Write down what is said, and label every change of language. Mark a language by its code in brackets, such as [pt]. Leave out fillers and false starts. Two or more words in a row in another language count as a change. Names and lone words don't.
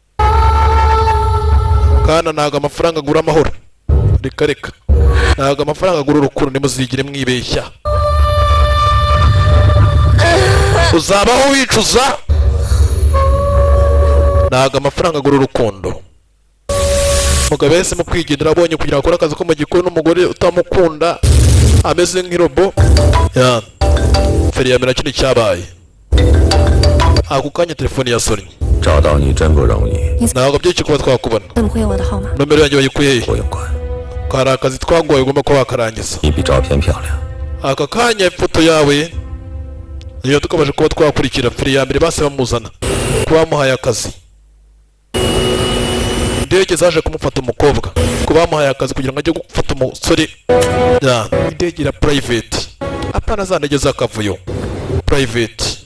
[rw] kandi ntabwo amafaranga agura amahoro reka ntabwo amafaranga agura urukundo nimuzigire mwibeshya uzabaho wicuza ntabwo amafaranga agura urukundo umugabo yahisemo kwigendera abonye kugira ngo akore akazi ko mu gikoni n'umugore utamukunda ameze nk'irobo feri yamera kino cyabaye ako kanya telefoni yasonnye [zh] 找到你真不容易， [rw] ntabwo byinshi kuba twakubona [zh] 怎么会有我的号码？ [rw] nomero yanjye bayikuye [zh] 不用管， [rw] hari akazi twagoye ugomba kuba wakarangiza [zh] 你比照片漂亮。 [rw] aka kanya ifoto yawe niyo tukomeje kuba twakurikira feri ya mbere base bamuzana kuba bamuhaye akazi indege zaje kumufata umukobwa ko bamuhaye akazi kugira ngo ajye gufata umusore indege ya private apana za ndege z'akavuyo private